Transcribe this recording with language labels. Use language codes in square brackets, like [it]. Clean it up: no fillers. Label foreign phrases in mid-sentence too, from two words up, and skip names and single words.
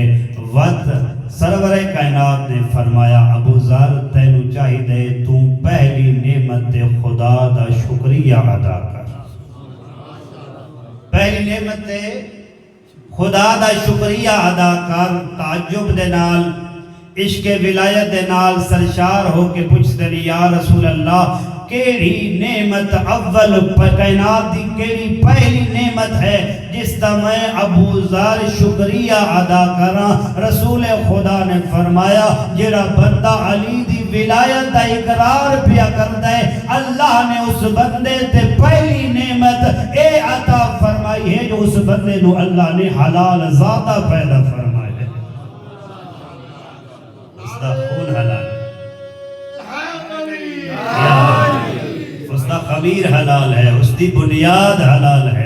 [pa] وقت سرور کائنات نے فرمایا ابو ذر تینو چاہیے تو پہلی نعمت خدا دا شکریہ ادا کر۔ پہلی نعمت خدا دا شکریہ ادا کر۔ تعجب دے نال، عشق ولایت دے نال سرشار ہو کے [ur] پوچھتے ہیں [ar] یا رسول اللہ [pa] کیڑی نعمت اول کائنات دی کیڑی پہلی نعمت ہے جس دا میں ابو ذر شکریہ ادا کراں؟ رسول خدا نے فرمایا جڑا بندہ علی دی ولایت دا اقرار پیا کردا ہے، اللہ نے اس بندے تے پہلی نعمت اے عطا فرمائی ہے جو اس بندے نو اللہ نے حلال ذاتہ پیدا فرمایا ہے۔ اس دا خون حلال ہے، اس دا خمیر حلال ہے، اس دی بنیاد حلال ہے۔